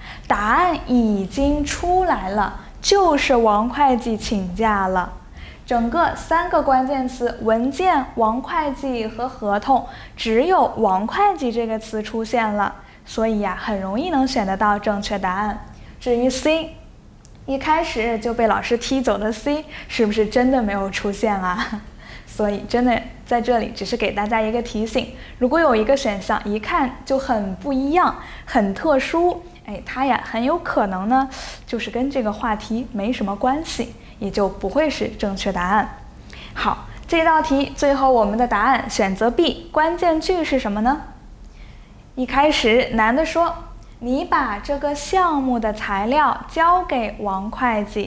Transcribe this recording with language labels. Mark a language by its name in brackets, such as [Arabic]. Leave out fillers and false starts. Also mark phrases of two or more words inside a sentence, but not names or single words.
[Chinese] 答案已經出來了，就是王會計請假了。整個3個關鍵詞：文件、王會計和合同，只有王會計這個詞出現了，所以呀，很容易能選得到正確答案。至於 C， 一開始就被老師踢走的 C，是不是真的沒有出現啊？所以真的在這裡只是給大家一個提醒，如果有一個選項一看就很不一樣、很特殊，它呀很有可能呢就是跟这個話題沒什麼關係，也就不會是正確答案。好，這道題最後我們的答案選擇 B， 關鍵句是什麼呢？一開始男的說，你把這個項目的材料交給王會計。